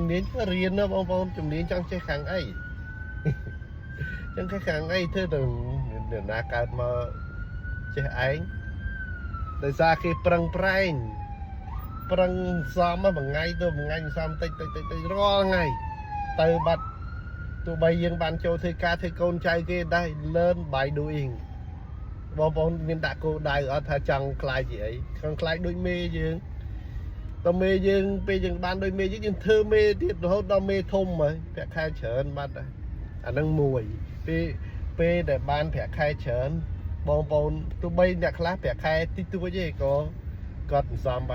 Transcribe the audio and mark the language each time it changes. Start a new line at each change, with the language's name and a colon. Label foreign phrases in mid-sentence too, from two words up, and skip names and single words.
Khmer: នាញរៀនណាបងប្អូនជំនាញចង់ចេះខាងអីចឹងខាងអីធ្វើទៅអ្នកណាកើតមកចេះឯងដោយសារគេប្រឹងប្រែងសំមួយថ្ងៃទៅមួយថ្ងៃសំតិចរាល់ថ្ងៃទៅបាត់ទោះបីយើងបានចូលធ្វើការធ្វើកូនចៅគេដែរ
English: learn by doing
Khmer: បងប្អូនមានដាក់គោលដៅអត់ថាចង់ខ្លាយជា អីចង់ខ្លាយដូចមេយើងតើមេយើងពេលយើងបានដូចមេយើងធ្វើមេទៀតរហូតដល់មេធំហើយប្រាក់ខែច្រើនបាត់ហើយអាហ្នឹងមួយពេលដែលបានប្រាក់ខែច្រើនបងប្អូនទោះបីអ្នកខ្លះប្រាក់ខែតិចតួចទេក៏គាត់សន្សំ